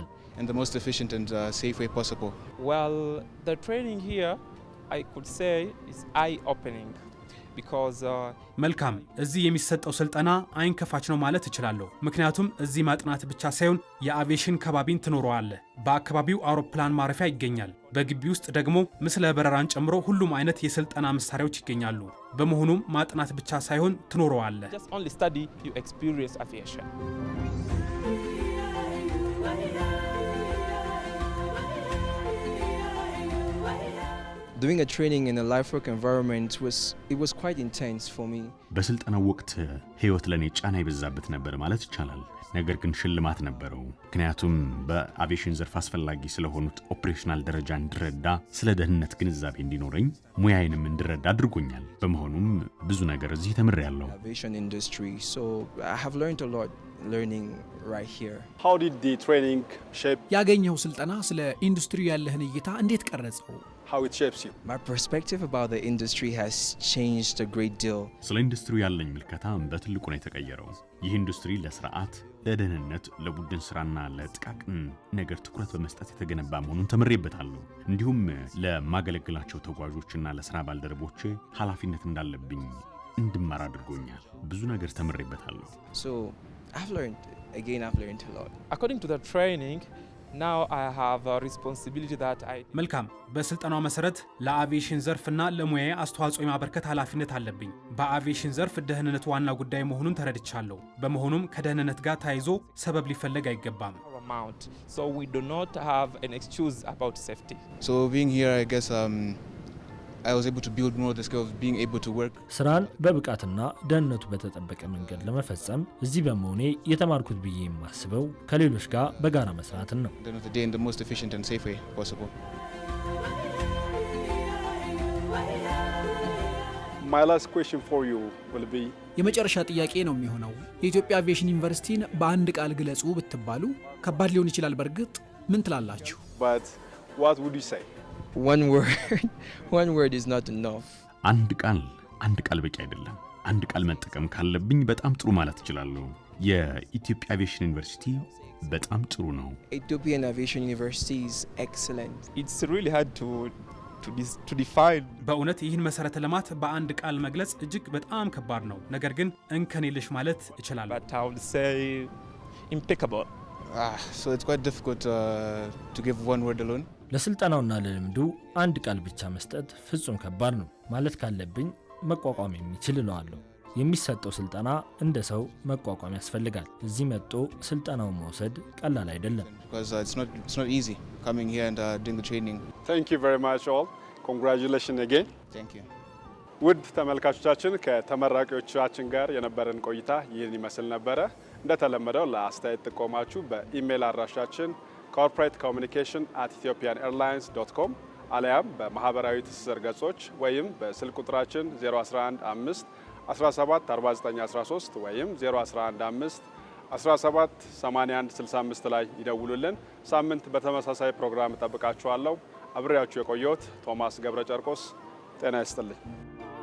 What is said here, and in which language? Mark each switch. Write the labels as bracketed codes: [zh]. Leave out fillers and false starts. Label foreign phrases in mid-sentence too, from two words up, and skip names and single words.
[en] In the most efficient and safe way possible. Well, the training here, I could say, is eye-opening because [am] መልካም እዚህ የሚሰጠው ስልጠና አይን ከፋች ነው ማለት እችላለሁ። ምክንያቱም እዚህ ማጥናት ብቻ ሳይሆን የአቪዬሽን ከባቢን ትኖረዋለህ። በአካባቢው አውሮፕላን ማረፊያ ይገኛል። በግቢ ውስጥ ደግሞ ምስለ በረራን ጨምሮ ሁሉም አይነት የስልጠና መሳሪያዎች ይገኛሉ። በመሆኑም ማጥናት ብቻ ሳይሆን ትኖረዋለህ። [en] just only study, you experience aviation. Doing a training in a life work environment was quite intense for me. [am] በስልጠናው ወቅት ህይወት ለኔ ጫና ይበዛበት ነበር ማለት ይቻላል። ነገር ግን ሽልማት ነበረው። ምክንያቱም በአቪዬሽን ዘርፍ አስፈላጊ ስለሆኑት ኦፕሬሽናል ደረጃ እንድረዳ፣ ስለ ደህንነት ግንዛቤ እንዲኖረኝ፣ ሙያዬንም እንድረዳ አድርጎኛል። በመሆኑም ብዙ ነገር እዚህ ተምሬያለሁ። [en] Aviation industry, so I have learned a lot learning right here. How did the training shape [am] ያገኘው ስልጠና ስለ ኢንዱስትሪው ያለህን እይታ እንዴት ቀረጸው? [en] how it shapes you? My perspective about the industry has changed a great deal. [am] ስለ ኢንዱስትሪው ያለኝ ምልከታ በትልቁ ነው የተቀየረው። ይህ ኢንዱስትሪ ለስርዓት፣ ለደህንነት፣ ለቡድን ስራና ለጥቃቅን ነገር ትኩረት በመስጠት የተገነባ መሆኑን ተምሬበታለሁ። እንዲሁም ለማገለግላቸው ተጓዦችና ለስራ ባልደረቦቼ ኃላፊነት እንዳለብኝ እንድማር አድርጎኛል። ብዙ ነገር ተምሬበታለሁ። [en] So I've learned a lot. According to the training, now I have a responsibility that I [am] መልካም በስልጠናው መሰረት ለአቪዬሽን ዘርፍና ለሙያዬ አስተዋጽኦ የማበርከት ኃላፊነት አለብኝ። በአቪዬሽን ዘርፍ ደህንነት ዋና ጉዳይ መሆኑን ተረድቻለሁ። በመሆኑም ከደህንነት ጋር ተያይዞ ሰበብ ሊፈለግ አይገባም። [en] paramount, so we do not have an excuse about safety. So being here, I guess I was able to build more the skill of being able to work. [am] ስራን በብቃትና ደህንነቱ በተጠበቀ መንገድ ለመፈጸም እዚህ በመሆኔ የተማርኩት ብዬ የማስበው ከሌሎች ጋር በጋራ መስራትን ነው። [en] At the end of the day, in the most efficient and safe way possible. My last question for you will be [am] የመጨረሻ ጥያቄ ነው የሚሆነው። የኢትዮጵያ አቪዬሽን ዩኒቨርሲቲን በአንድ ቃል ግለጹ ብትባሉ ከባድ ሊሆን ይችላል። በእርግጥ ምን ትላላችሁ? [en] but what would you say? One word is not enough. [am] አንድ ቃል በቂ አይደለም። አንድ ቃል መጠቀም ካለብኝ በጣም ጥሩ ማለት እችላለሁ። የኢትዮጵያ አቪዬሽን ዩኒቨርሲቲ በጣም ጥሩ ነው። [en] Ethiopian Aviation University is excellent. It's really hard to define. [am] በእውነት ይህን መሰረተ ልማት በአንድ ቃል መግለጽ እጅግ በጣም ከባድ ነው። ነገር ግን እንከን የለሽ ማለት እችላለሁ። [en] But I would say impeccable. So it's quite difficult to give one word alone. [am] ለስልጠናውና ለልምዱ አንድ ቃል ብቻ መስጠት ፍጹም ከባድ ነው። ማለት ካለብኝ መቋቋም የሚችል እለዋለሁ። የሚሰጠው ስልጠና እንደ ሰው መቋቋም ያስፈልጋል። እዚህ መጥቶ ስልጠናውን መውሰድ ቀላል አይደለም። [en] Because it's not easy coming here and doing the training. Thank you very much all. Congratulations again. Thank you. [am] ውድ ተመልካቾቻችን ከተመራቂዎቻችን ጋር የነበረን ቆይታ ይህን ይመስል ነበረ። እንደተለመደው ለአስተያየት ጥቆማችሁ በኢሜል አድራሻችን corporatecommunication@ethiopianairlines.com አለያም በማህበራዊ ትስስር ገጾች ወይም በስልክ ቁጥራችን 0115 17 49 13 ወይም 0115 17 81 65 ላይ ይደውሉልን። ሳምንት በተመሳሳይ ፕሮግራም እጠብቃችኋለሁ። አብሬያችሁ የቆየሁት ቶማስ ገብረ ጨርቆስ። ጤና ይስጥልኝ።